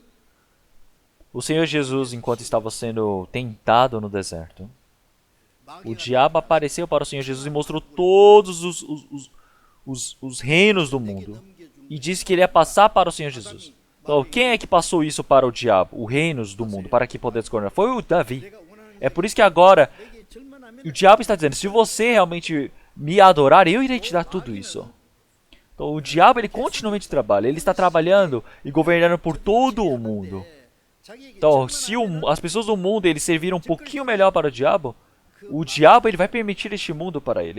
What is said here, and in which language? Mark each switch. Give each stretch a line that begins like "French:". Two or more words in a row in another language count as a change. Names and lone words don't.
Portuguese: O Senhor Jesus, enquanto estava sendo tentado no deserto, o
Korean: 마귀가
Portuguese: diabo apareceu para o Senhor Jesus e mostrou todos os reinos do mundo. E disse que ele ia passar para o Senhor Jesus. Então, quem é que passou isso para o diabo? Os reinos do mundo, para que pudesse governar? Foi o Davi.
Korean: 내가 원하는
Portuguese: É por isso que agora
Korean: 게 절만하면
Portuguese: o diabo está dizendo, se você realmente me adorar, eu irei te dar tudo isso. Então, o diabo ele continuamente trabalha. Ele está trabalhando e governando por todo o mundo. Então, se as pessoas do mundo eles serviram um pouquinho melhor para o diabo ele vai permitir este mundo para ele.